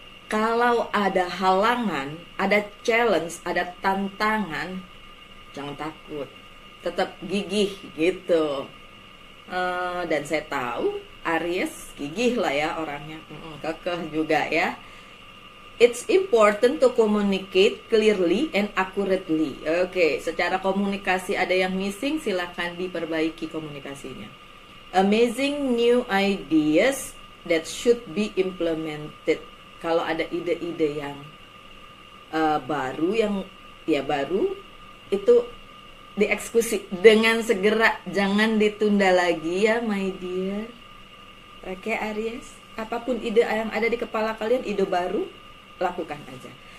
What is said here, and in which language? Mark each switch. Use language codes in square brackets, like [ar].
[id] Kalau ada halangan, ada challenge, ada tantangan, jangan takut. Tetap gigih gitu. Dan saya tahu Aries gigih lah ya orangnya, kekeh juga ya. [en] It's important to communicate clearly and accurately. [id] Oke, secara komunikasi ada yang missing, silakan diperbaiki komunikasinya. [en] Amazing new ideas that should be implemented. [id] Kalau ada ide-ide yang baru, yang ya baru, itu dieksekusi dengan segera, jangan ditunda lagi ya [en] my dear. [id] Oke Aries, apapun ide yang ada di kepala kalian, ide baru, lakukan aja.